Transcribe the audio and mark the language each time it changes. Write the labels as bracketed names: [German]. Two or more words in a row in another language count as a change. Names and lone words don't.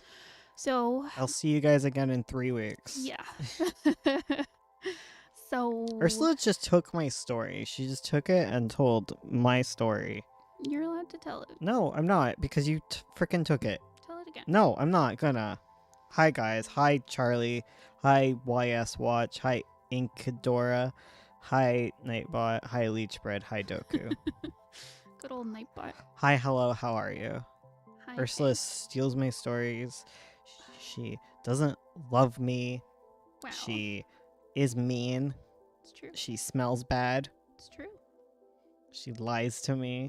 [English] So I'll see you guys again in 3 weeks. yeah. So Ursula just took my story. She just took it and told my story. you're allowed to tell it. No, I'm not because you freaking took it. Tell it again. No, I'm not gonna. Hi guys. Hi Charlie. Hi YS Watch. Hi Inkadora. Hi Nightbot. Hi Leechbread. Hi Doku. Good old Nightbot. Hi, hello. How are you? Hi. Ursula steals my stories. She doesn't love me. Wow. She is mean. It's true. She smells bad. It's true. She lies to me.